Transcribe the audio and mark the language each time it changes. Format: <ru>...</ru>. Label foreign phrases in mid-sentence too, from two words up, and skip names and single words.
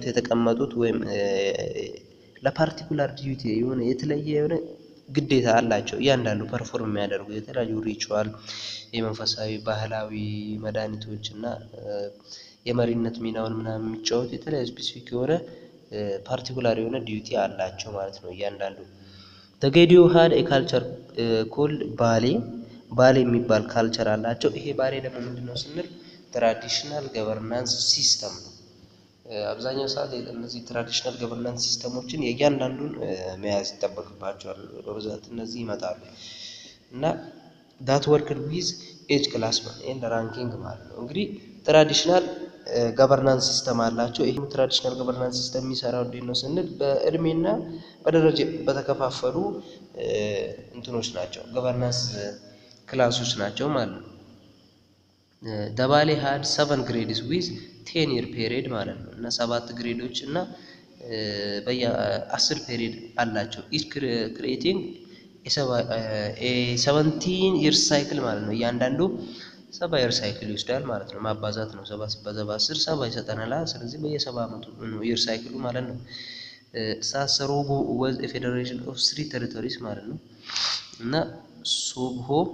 <am>የተቀመጡት ወይም</am> <en>particular duty</en> <am>የሆነ የተለየ የሆነ ግዴታ አላቸው። እያንዳንዱ ፐርፎርም የሚያደርጉ የተለያዩ ሪቹዋል፣ የመንፈሳዊ ባህላዊ መድኃኒቶች እና የመሪነት ሚናውን ምናምን የሚጫወቱ የተለያዩ ስፔሲፊክ የሆነ ፓርቲኩላር የሆነ ዲዩቲ አላቸው ማለት ነው እያንዳንዱ።</am> <en>the Gedio had a culture called</en> <am>ባሌ የሚባል ካልቸር አላቸው። ይሄ ባሌ ደግሞ ምንድነው ስንል</am> <en>traditional governance system</en> <am>ነው። አብዛኛው ሰዓት እነዚህ ትራዲሽናል</am> <en>governance systems</en> <am>የእያንዳንዱን መያዝ ይጠበቅባቸዋል። በብዛት እነዚህ ይመጣሉ እና</am> <en>that worked with age class and ranking</en> <am>ማለት ነው። እንግዲህ</am> <en>traditional governance system</en> <am>አላቸው። ይሄም</am> <en>traditional governance system</en> <am>የሚሰራው እንዴት ነው ስንል በእድሜና በደረጃ በተከፋፈሉ እንትኖች ናቸው፣</am> <en>governance classes</en> <am>ናቸው ማለት ነው። ደባሌ</am> <en>had 7 grades with 10 year period</en> <am>ማለት ነው እና 7 ግሬዶች እና በየ10 ፔሪድ አላቸው።</am> <en>each creating</en> <am>የ17</am> <en>years cycle</en> <am>ማለት ነው። እያንዳንዱ 7</am> <en>year cycle</en> <am>ይወስዳል ማለት ነው። ማባዛት ነው። 7 ሲባዛ በ10 7 ይሰጠናል። ስለዚህ በየ7 ዓመቱ ነው</am> <en>year cycle</en> <am>ማለት ነው። ሳሰሮጎ</am> <en>was federation of 3 territories</en> <am>ማለት ነው። እና ሶብሆ</am>